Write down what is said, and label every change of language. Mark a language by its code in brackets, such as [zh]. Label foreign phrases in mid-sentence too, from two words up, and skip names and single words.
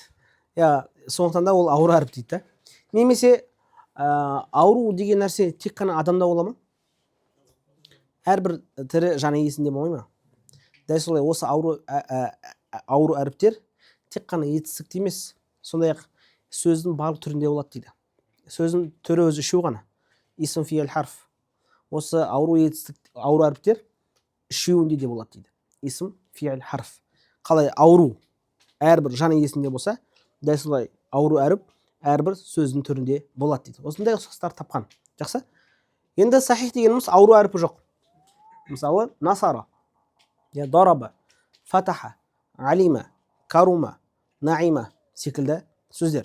[kk] Сондықтан да ол ауру әріп дейді. Немесе ауру деген нәрсе тек қана адамда бола ма? Әрбір тірі жан иесінде болмай ма? Дәл солай осы ауру әріптер тек қана етістікте емес, сондай-ақ сөздің барлық түрінде болады дейді. Сөздің түрі өзі үшеу ғана. [ar] اسم فعل حرف. [kk] Осы ауру әріптер үшеуінде де болады дейді. [ar] اسم فعل حرف. [kk] Қалай ауру әрбір жан иесінде болса, дәл солай ауру әріп әрбір сөздің түрінде болады дейді. Осындай ұқсастар тапқан. Жақсы? Енді сахих дегеніміз ауру әріпі жоқ. Мысалы, [ar] نصر ضرب فتح علم كرم نعم [kk] секілді сөздер.